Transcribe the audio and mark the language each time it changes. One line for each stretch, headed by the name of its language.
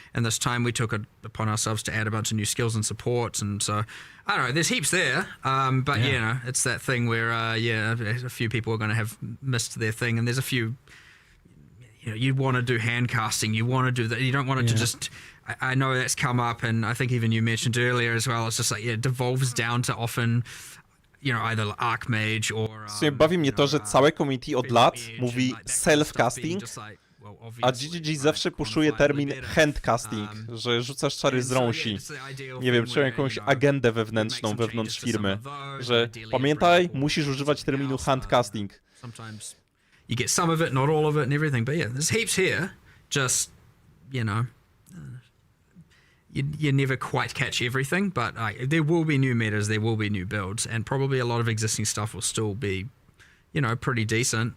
English: And this time we took it upon ourselves to add a bunch of new skills and supports, and so I don't know, there's heaps there, but you know, it's that thing where a few people are going to have missed their thing, and there's a few, you know, you want to do hand casting, you want to do that, you don't want it to just, I know that's come up, and I think even you mentioned earlier as well, it's just like, it devolves down to often, you know, either Archmage or...
Polish: W sumie bawi mnie to, że całe community od lat mówi self-casting, a GGG zawsze puszuje termin handcasting, że rzucasz czary z rąsi. Nie wiem, czy mają jakąś agendę wewnętrzną wewnątrz firmy, że pamiętaj, musisz używać terminu handcasting.
English: Sometimes you get some of it, not all of it and everything, but yeah, there's heaps here, just, you know... You never quite catch everything, but there will be new metas, there will be new builds, and probably a lot of existing stuff will still be, pretty decent.